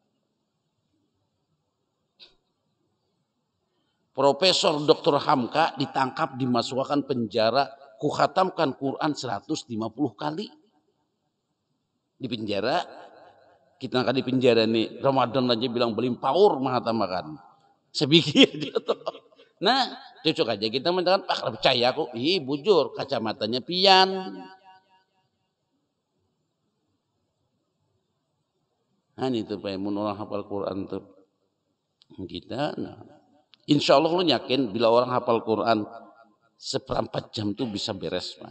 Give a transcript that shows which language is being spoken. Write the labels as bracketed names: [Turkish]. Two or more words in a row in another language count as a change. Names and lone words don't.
[Indonesian] Profesor Dr. Hamka ditangkap dimasukkan penjara, ku khatamkan Quran 150 kali. Di penjara, kita akan di penjara nih, Ramadan aja bilang belimpaur menghatamakan. Sebikir dia tuh. Nah, cocok aja kita mengatakan, Pak, percaya aku. [Banjar] Ih, bujur, kacamatanya pian. Nah, itu Pak, mun orang hafal Quran tuh. [Indonesian] Kita, [Arabic] إن شاء الله [Indonesian] lu yakin bila orang hafal Quran seperempat jam tuh bisa beres, Pak.